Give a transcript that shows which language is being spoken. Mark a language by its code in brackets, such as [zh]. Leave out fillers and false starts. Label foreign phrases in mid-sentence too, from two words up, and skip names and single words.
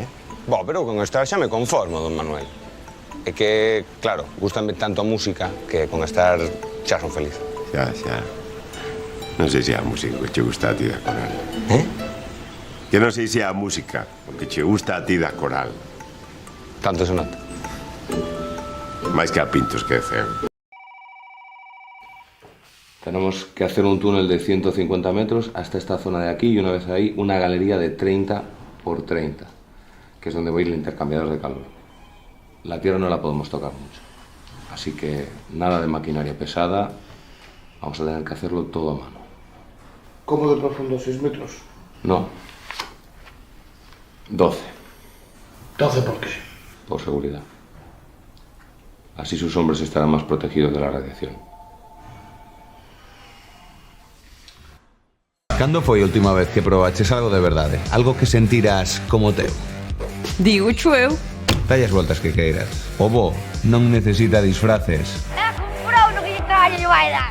[gl] Bo, pero con estar xa me conformo, don Manuel. É que, claro, gustame tanto a música que con estar xa son feliz. Xa. Non sei se é a música que che gusta a ti da coral. Que non sei se é a música o que che gusta a ti da coral. Tanto se nota. Máis que a Pintos que é ceo. [es] Tenemos que hacer un túnel de 150 metros hasta esta zona de aquí y una vez ahí una galería de 30 por 30, que es donde va a ir el intercambiador de calor. La tierra no la podemos tocar mucho, así que nada de maquinaria pesada, vamos a tener que hacerlo todo a mano. ¿Cómo de profundo? ¿6 metros? No, 12, ¿12 por qué? por seguridad. Así sus hombres estarán más protegidos de la radiación. [gl] Cando foi a última vez que probaches algo de verdade? Algo que sentirás como teu? Digo eu. Dalle as voltas que queiras. O bo non necesita disfraces. É un bro no que lle carallo lle vai dar.